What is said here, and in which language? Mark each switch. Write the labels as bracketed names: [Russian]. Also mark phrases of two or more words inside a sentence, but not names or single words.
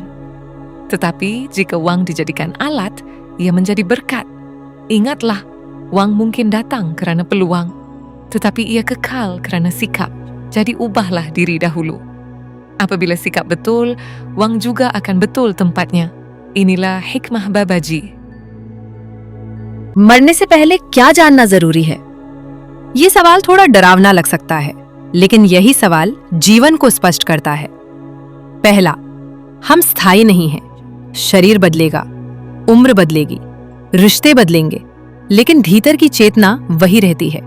[Malay] Tetapi jika wang dijadikan alat, ia menjadi berkat. Ingatlah, wang mungkin datang kerana peluang, tetapi ia kekal kerana sikap. Jadi ubahlah diri dahulu. Apabila sikap betul, wang juga akan betul tempatnya. Inilah hikmah Babaji. [Hindi] मरने से पहले क्या जानना जरूरी है? ये सवाल थोड़ा डरावना लग सकता है, लेकिन यही सवाल जीवन को स्पष्ट करता है। पहला, हम स्थायी नहीं हैं। शरीर बदलेगा, उम्र बदलेगी, रिश्ते बदलेंगे, लेकिन भीतर की चेतना वही रहती है।